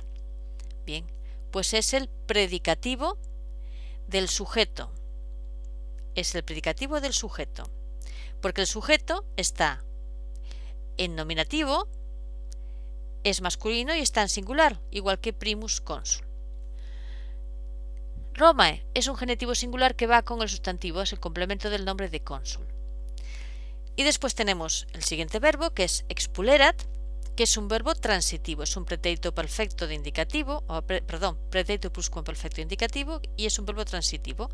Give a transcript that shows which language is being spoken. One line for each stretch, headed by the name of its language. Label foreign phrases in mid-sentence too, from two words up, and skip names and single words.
Spanish: Bien, pues es el predicativo del sujeto. Es el predicativo del sujeto. Porque el sujeto está en nominativo, es masculino y está en singular, igual que
Latin: primus consul.
Spanish: Romae es un genitivo singular que va con el sustantivo, es el complemento del nombre de cónsul. Y después tenemos el siguiente verbo, que es expulerat, que es un verbo transitivo, es un pretérito perfecto de indicativo, pretérito pluscuamperfecto indicativo, y es un verbo transitivo.